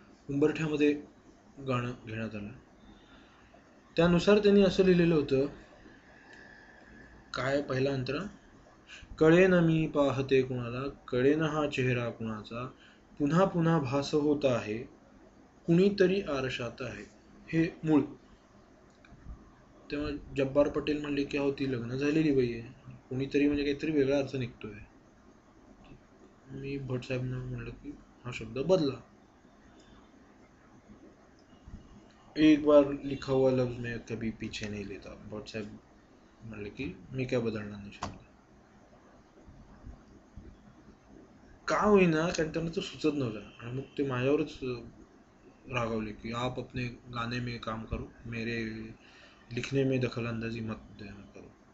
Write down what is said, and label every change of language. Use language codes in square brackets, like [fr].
[mr] उंबरठ्यामध्ये गाणं घेण्यात आलं. त्यानुसार त्यांनी असं लिहिलेलं होतं, काय पहिला अंतरा, कळेन मी पाहते कुणाला, कळेन हा चेहरा कुणाचा, पुन्हा पुन्हा भास होत आहे, कुणीतरी आरशात आहे. हे मूळ. तेव्हा जब्बार पटेल म्हणले की अहो ती लग्न झालेली बाई आहे, कुणीतरी म्हणजे काहीतरी वेगळा अर्थ निघतोय. मी भटसाहेबांना म्हणलं की हा शब्द बदला. [hi] एक बार लिखा हुआ लफ्ज मैं कभी पीछे नहीं लेता. [mr] भाऊसाहेब म्हणले की मी काय बदलणार नाही शब्द. का होईना कारण त्यांना तो सुचत नव्हता आणि मग ते माझ्यावरच रागावले की [hi] आप अपने गाने में काम करो, मेरे लिखने में दखल अंदाजी मत देना करो.